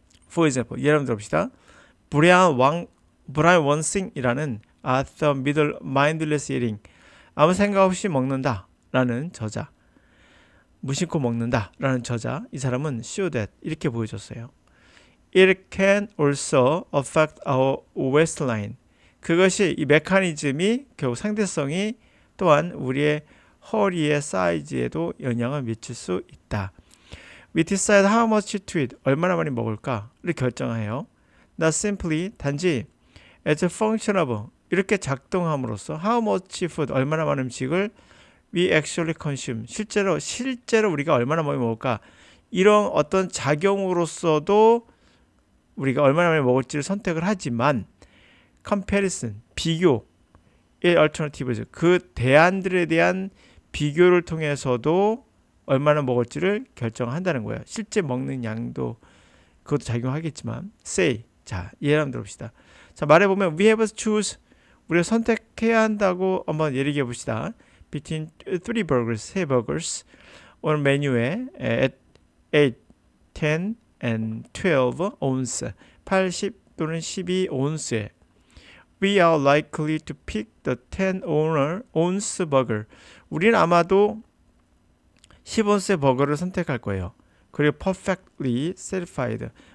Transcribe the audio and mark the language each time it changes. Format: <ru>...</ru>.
<en>For example,</en> <ko>예를 들어봅시다. Brian Wansing이라는 Arthur Middle Mindless Eating, 아무 생각 없이 먹는다 라는 저자, 무심코 먹는다 라는 저자, 이 사람은</ko> <en>show that</en> <ko>이렇게 보여줬어요.</ko> <en>It can also affect our waistline.</en> <ko>그것이 이 메커니즘이 결국 상대성이 또한 우리의 허리의 사이즈에도 영향을 미칠 수 있다.</ko> <en>We decide how much to eat.</en> <ko>얼마나 많이 먹을까를 결정해요.</ko> <en>Not simply</en> <ko>단지</ko> <en>as a function of</en> <ko>이렇게 작동함으로써</ko> <en>how much food</en> <ko>얼마나 많은 음식을</ko> <en>we actually consume</en> <ko>실제로 우리가 얼마나 많이 먹을까 이런 어떤 작용으로서도 우리가 얼마나 많이 먹을지를 선택을 하지만 comparison 비교의 alternatives 그 대안들에 대한 비교를 통해서도 얼마나 먹을지를 결정한다는 거예요. 실제 먹는 양도 그것도 작용하겠지만 say 자 예를 한번 들어봅시다. 자 말해보면</ko> <en>we have to choose</en> <ko>우리가 선택해야 한다고 한번 얘기해 봅시다.</ko> <en>Between 3 burgers 3 burgers</en> <ko>오늘 메뉴에</ko> <en>at 8, 10 and 12 ounce</en> <ko>80 또는 12 온스에</ko> <en>We are likely to pick the 10 ounce burger.</en> <ko>우리는 아마도 10온스의 버거를 선택할 거예요. 그리고</ko> <en>perfectly satisfied.</en>